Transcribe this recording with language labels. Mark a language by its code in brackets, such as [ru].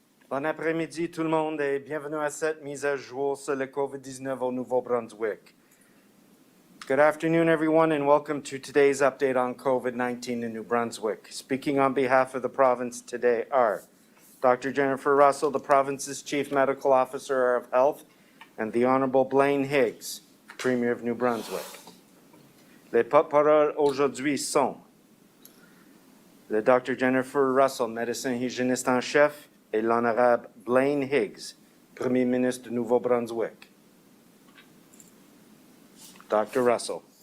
[fr] Bon après-midi tout le monde et bienvenue à cette mise à jour sur le COVID-19 au Nouveau-Brunswick. [en] Good afternoon everyone and welcome to today's update on COVID-19 in New Brunswick. Speaking on behalf of the province today are Dr. Jennifer Russell, the province's Chief Medical Officer of Health, and the Honorable Blaine Higgs, Premier of New Brunswick. [fr] Les porte-paroles aujourd'hui sont le Dr. Jennifer Russell, médecin hygiéniste en chef, et l'Honorable Blaine Higgs, Premier ministre du Nouveau-Brunswick. [en] Dr. Russell.